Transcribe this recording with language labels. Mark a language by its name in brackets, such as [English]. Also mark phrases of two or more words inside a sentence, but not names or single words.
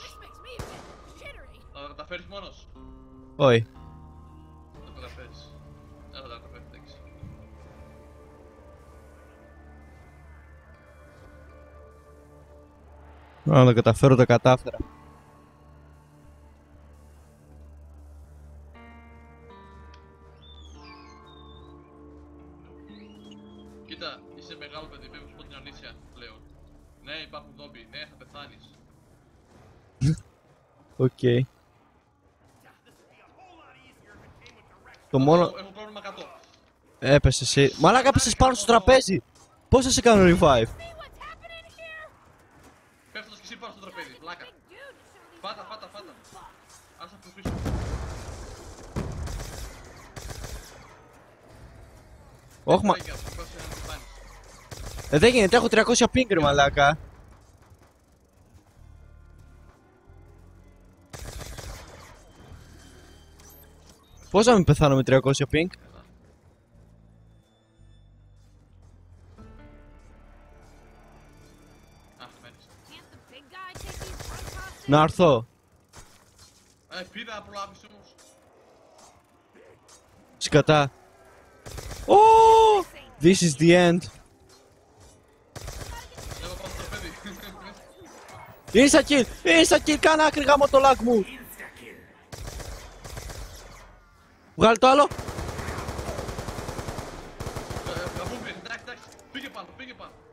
[English] This makes me a bit jittery. [Greek] Θα τα καταφέρεις μόνος. Όχι. Θα τα καταφέρεις. Δεν θα τα καταφέρεις, εντάξει. Να τα καταφέρω, τα κατάφερα. Κοίτα, είσαι μεγάλο παιδί, πρέπει να σου πω την αλήθεια πλέον. Ναι, υπάρχουν ζόμπι, ναι, θα πεθάνεις. Οκ. Το μόνο... Έχω πρόβλημα 100. Έπεσε εσύ. Μαλάκα έπεσες πάνω στο τραπέζι. Πώς θα σε κάνω revive. [English] See what's happening here? [Greek] Πέφτοντας και εσύ πάνω στο τραπέζι, πλάκα. [English] Big dude, surely. [Greek] Φάτα, φάτα, φάτα. Άσε από πίσω. Όχι μα... Λέγε, αυτό, πας να πεθάνεις. Δεν γίνεται, έχω 300 ping ρε μαλάκα. Πώς να μην πεθάνω με 300 ping. Αχ, μένεις. [English] Can't the big guy take these punk hostage? [Greek] Να έρθω. Πήρα να προλάβεις όμως. Σκατά. [English] Oh! This is the end. [Greek] Ανέβα πάνω στο τραπέζι. [English] Insta kill! Insta kill! [Greek] Κάνα άκρη γάμο το lag μου! Βγάλε το άλλο! Γαμούμπι, εντάξει, εντάξει. Πήγε πάνω, πήγε πάνω.